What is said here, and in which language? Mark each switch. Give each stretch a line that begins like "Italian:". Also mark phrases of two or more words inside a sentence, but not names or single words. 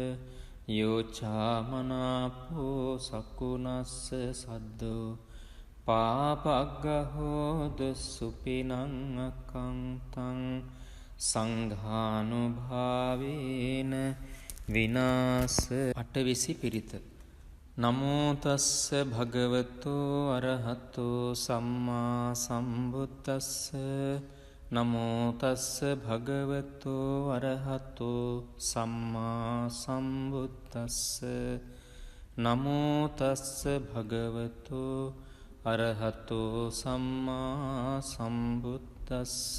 Pali: යෝචාමනාපෝ සකුණස්ස සද්දෝ පාපග්ගහෝද සුපිනං අකංතං සංඝානුභාවේන විනාස අටවිසි පිරිත. නමෝ තස්ස භගවතෝ අරහතෝ සම්මා සම්බුද්දස්ස නමෝ තස්ස භගවතෝ අරහතෝ සම්මා සම්බුද්දස්ස නමෝ තස්ස භගවතෝ අරහතෝ සම්මා සම්බුද්දස්ස